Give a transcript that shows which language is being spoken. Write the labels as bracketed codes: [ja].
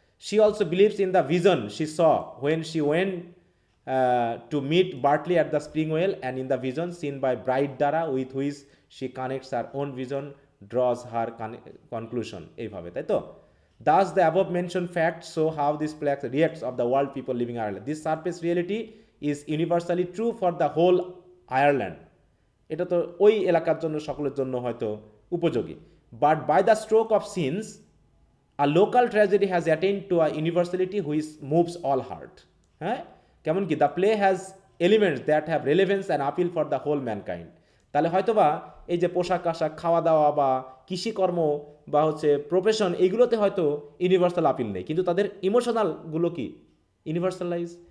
[en] She also believes in the vision she saw when she went to meet Bartley at the spring well, and in the vision seen by Bride Dara with which she connects her own vision draws her conclusion. [bn] এইভাবে, তাই তো? [en] Thus the above mentioned facts show how this play reacts of the world people living in Ireland. This surface reality is universally true for the whole Ireland. [bn] এটা তো ওই এলাকার জন্য সকলের জন্য হয়তো উপযোগী। [en] But by the stroke of scenes a local tragedy has attained to a universality which moves all heart. [bn] হ্যাঁ, কেমন কি [en] The play has elements that have relevance and appeal for the whole mankind. [bn] তাহলে হয়তোবা এই যে পোশাক আশাক, খাওয়া দাওয়া বা কৃষিকর্ম বা হচ্ছে প্রফেশন, এইগুলোতে হয়তো ইউনিভার্সাল আপিল নেই, কিন্তু তাদের ইমোশনালগুলো কি ইউনিভার্সালাইজ।